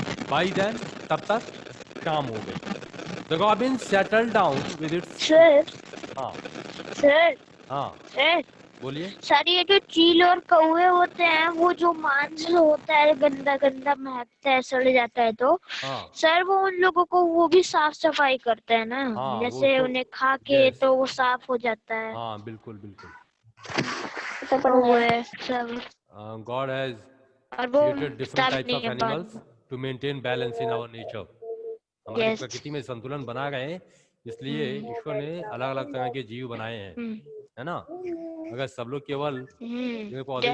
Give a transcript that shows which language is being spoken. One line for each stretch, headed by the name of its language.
English: By then
Hindi: तब तक शाम हो गई.
English: The robin settled down with its. Sir.
Hindi: हाँ.
English: Sir.
Hindi: हाँ.
English: Sir.
Hindi: बोलिए. सर ये जो चील और कौवे होते हैं वो जो मांस होता है गंदा गंदा महकता है सड़ जाता है तो हाँ. सर वो उन लोगों को वो भी साफ सफाई करते हैं ना हाँ, जैसे वो उन्हें खा के
English: yes.
Hindi: तो वो साफ हो जाता है हाँ बिल्कुल बिल्कुल. तो वो है सब
English: God has
Hindi: और वो
English: created different types of animals to maintain balance in our nature.
Hindi: हमारी
English: Yes.
Hindi: प्रकृति में संतुलन बना रहे हैं इसलिए ईश्वर ने अलग अलग तरह के जीव बनाए हैं है ना. अगर सब लोग केवल पेड़ पौधे या